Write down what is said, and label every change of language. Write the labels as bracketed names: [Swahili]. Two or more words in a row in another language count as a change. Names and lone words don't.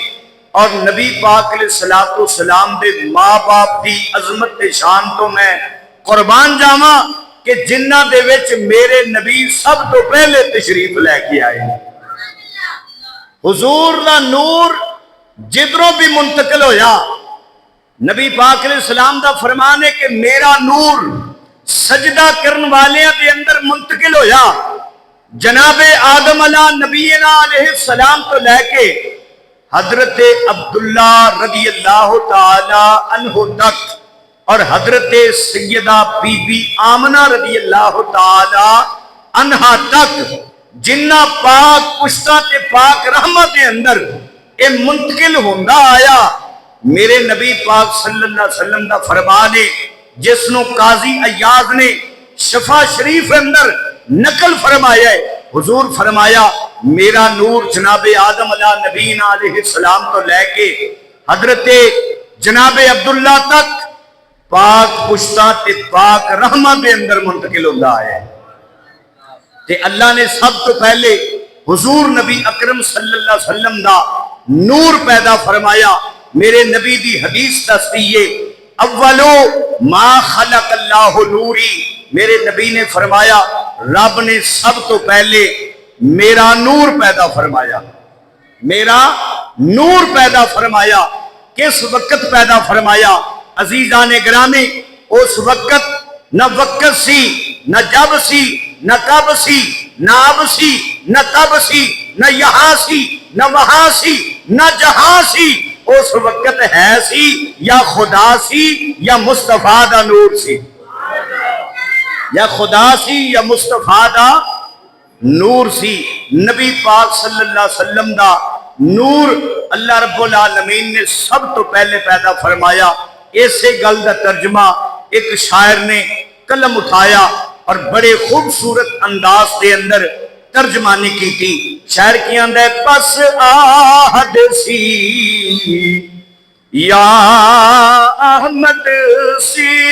[Punjabi] اور نبی پاک [Arabic] عليه الصلاة والسلام [Punjabi] دے ماں باپ کی عظمت تے شان توں میں قربان جاواں کہ جنہاں دے وچ میرے نبی سب توں پہلے تشریف لے کے آئے. حضور دا نور جدھروں بھی منتقل ہویا، نبی پاک علیہ السلام دا فرمان ہے کہ میرا نور سجدہ کرنے والیاں دے اندر منتقل ہویا. جنابِ آدم [Arabic] على نبينا عليه السلام [Punjabi] توں لے کے حضرت عبداللہ [Arabic] رضي الله تعالى عنه [Punjabi] تک اور حضرت سیدہ بی بی آمنہ [Arabic] رضي الله تعالى عنها [Punjabi] تک، جنہاں پاک پشتاں تے پاک رحمت کے اندر یہ منتقل ہوندا آیا. میرے نبی پاک [Arabic] صلى الله عليه وسلم [Punjabi] دا فرمان ہے، جس نوں قاضی عیاض نے شفا شریف اندر نقل فرمایا ہے. حضور فرمایا، میرا نور جنابِ آدم [Arabic] على نبينا عليه السلام [Punjabi] توں لے کے حضرت جنابِ عبداللہ تک پاک پشتاں تے پاک رحمت کے اندر منتقل ہوندا ہے. تے اللہ نے سب توں پہلے حضور نبی اکرم [Arabic] صلى الله عليه وسلم [Punjabi] دا نور پیدا فرمایا. میرے نبی دی حدیث دسدی ہے, [Arabic] أول ما خلق الله نوري, [Punjabi] میرے نبی نے فرمایا رب نے سب توں پہلے میرا نور پیدا فرمایا. میرا نور پیدا فرمایا۔ کس وقت پیدا فرمایا? عزیزانِ گرامی، اس وقت نہ وقت سی، نہ جب سی، نہ کب سی، نہ اب سی، نہ تب سی، نہ یہاں سی، نہ وہاں سی، نہ جہاں سی. اس وقت ہے سی یا خدا سی یا مصطفیٰ دا نور سی، یا خدا سی یا مصطفیٰ دا نور سی. نبی پاک [Arabic] صلى الله عليه وسلم [Punjabi] دا نور اللہ رب العالمین نے سب توں پہلے پیدا فرمایا. اسے گل کا ترجمہ ایک شاعر نے قلم اٹھایا اور بڑے خوبصورت انداز کے اندر ترجمانی کی تھی. شاعر کی آندا ہے، بس احد سی یا احمد سی,